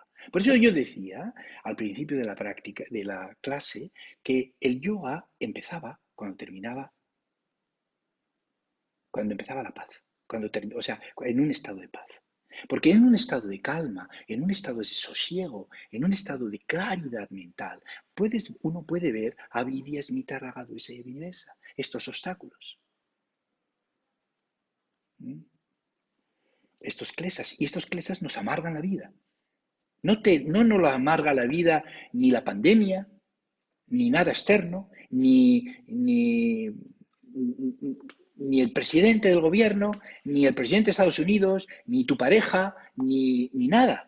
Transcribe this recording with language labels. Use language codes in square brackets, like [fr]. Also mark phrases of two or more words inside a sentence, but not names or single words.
[es] Por eso yo decía al principio de la práctica, de la clase, que el yoga empezaba cuando empezaba la paz, o sea, en un estado de paz. Porque en un estado de calma, en un estado de sosiego, en un estado de claridad mental, uno puede ver [sa] avidya, smita, raga, dvesa [es] y abhinivesa, estos obstáculos. Estos klesas. Y estos klesas nos amargan la vida. No nos lo amarga la vida ni la pandemia, ni nada externo, ni el presidente del gobierno, ni el presidente de Estados Unidos, ni tu pareja, ni nada.